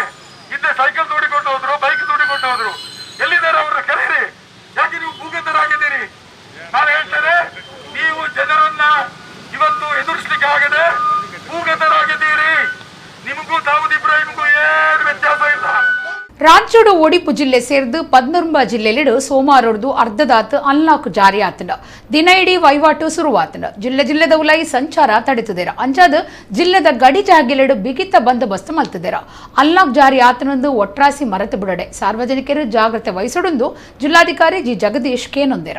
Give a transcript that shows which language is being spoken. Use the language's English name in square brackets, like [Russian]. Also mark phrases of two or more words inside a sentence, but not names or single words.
[Kannada] ಹಿಂದೆ ಸೈಕಲ್ ತೋಡಿಕೊಂಡು ಹೋದ್ರು, ಬೈಕ್ ತೋಡಿಕೊಂಡು ಹೋದ್ರು. ಎಲ್ಲಿದ್ದಾರೆ ಅವರ ಕರೀರಿ. ಯಾಕೆ ನೀವು ಭೂಗತರಾಗಿದ್ದೀರಿ? ನಾನು ಹೇಳ್ತೇನೆ, ನೀವು ಜನರನ್ನ ಇವತ್ತು ಎದುರಿಸಲಿಕ್ಕೆ ಆಗದೆ ಭೂಗತರಾಗಿದ್ದೀರಿ. ನಿಮಗೂ ದಾವೂದ್ ಇಬ್ರಾಹಿಂಗೂ ಏನು ವ್ಯತ್ಯಾಸ ಇಲ್ಲ. [Tulu] ರಾಜ್ಯಡು ಒಡಿಪು ಜಿಲ್ಲೆ ಸೇರಿದು 14 ಜಿಲ್ಲೆಲಿಡು ಸೋಮವಾರದ್ದು ಅರ್ಧದಾತ್ ಅನ್ಲಾಕ್ ಜಾರಿ ಆತಂಡ. ದಿನ ಇಡೀ ವಹಿವಾಟು ಶುರುವಾತಂಡ. ಜಿಲ್ಲೆದ ಉಲಾಯಿ ಸಂಚಾರ ತಡೆತದೇರ. ಅಂಚಾದ ಜಿಲ್ಲೆದ ಗಡಿ ಜಾಗೆಲೆಡು ಬಿಗಿತ ಬಂದೋಬಸ್ತ್ ಮಲ್ತದೇರ. ಅನ್ಲಾಕ್ ಜಾರಿ ಆತನೊಂದು ಒಟ್ರಾಸಿ ಮರೆತು ಬಿಡಡೆ ಸಾರ್ವಜನಿಕರು ಜಾಗ್ರತೆ ವಹಿಸೊಂದು ಜಿಲ್ಲಾಧಿಕಾರಿ ಜಿ ಜಗದೀಶ್ ಕೇನೊಂದೇರ.